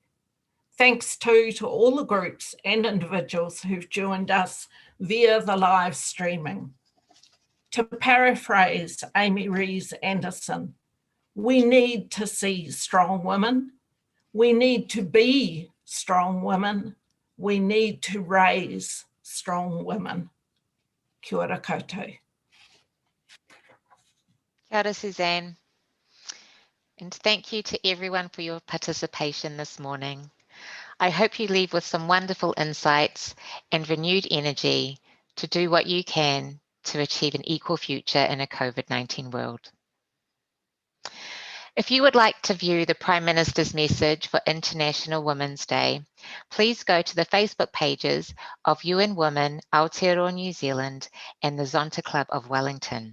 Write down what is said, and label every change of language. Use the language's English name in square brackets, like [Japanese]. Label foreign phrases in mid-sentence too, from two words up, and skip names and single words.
[English] Thanks too to all the groups and individuals who've joined us via the live streaming. To paraphrase Amy Rees Anderson, we need to see strong women. We need to be strong women. We need to raise strong women. [Māori] Kia ora koutou. Kia ora, Suzanne. [English] And thank you to everyone for your participation this morning. I hope you leave with some wonderful insights and renewed energy to do what you can to achieve an equal future in a COVID-19 world. If you would like to view the Prime Minister's message for International Women's Day, please go to the Facebook pages of UN Women, Aotearoa New Zealand, and the Zonta Club of Wellington.